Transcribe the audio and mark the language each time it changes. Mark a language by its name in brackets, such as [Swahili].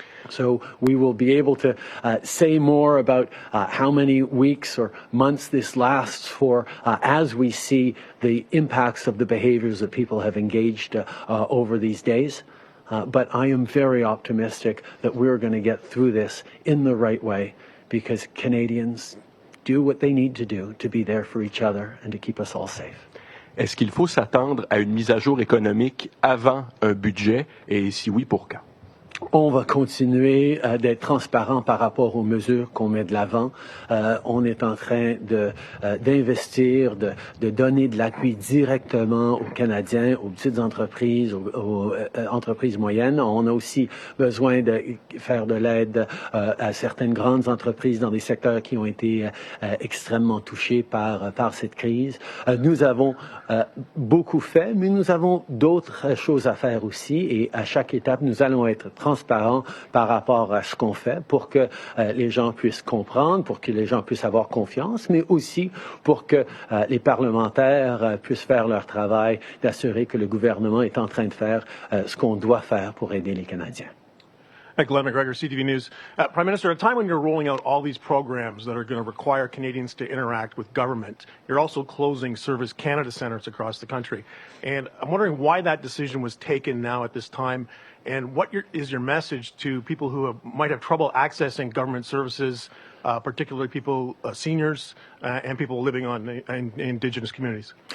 [English] So we will be able to say more about how many weeks or months this lasts for as we see the impacts of the behaviors that people have engaged over these days. But I am very optimistic that we're going to get through this in the right way because Canadians do what they need to do to be there for each other and to keep us all safe. [French] Est-ce qu'il faut s'attendre à une mise à jour économique avant un budget et si oui, pour quand? On va continuer d'être transparent par rapport aux mesures qu'on met de l'avant. On est en train d'investir, de donner de l'appui directement aux Canadiens, aux petites entreprises, aux entreprises moyennes. On a aussi besoin de faire de l'aide à certaines grandes entreprises dans des secteurs qui ont été extrêmement touchés par cette crise. Nous avons beaucoup fait, mais nous avons d'autres choses à faire aussi et à chaque étape, nous allons être transparents par rapport à ce qu'on fait pour que les gens puissent comprendre, pour que les gens puissent avoir confiance, mais aussi pour que les parlementaires puissent faire leur travail, d'assurer que le gouvernement est en train de faire ce qu'on doit faire pour aider les Canadiens. [English] Glenn McGregor, CTV News. Prime Minister, at a time when you're rolling out all these programs that are going to require Canadians to interact with government, you're also closing Service Canada centres across the country. And I'm wondering why that decision was taken now at this time, and what is your message to people who might have trouble accessing government services, particularly people, seniors, and people living in Indigenous communities?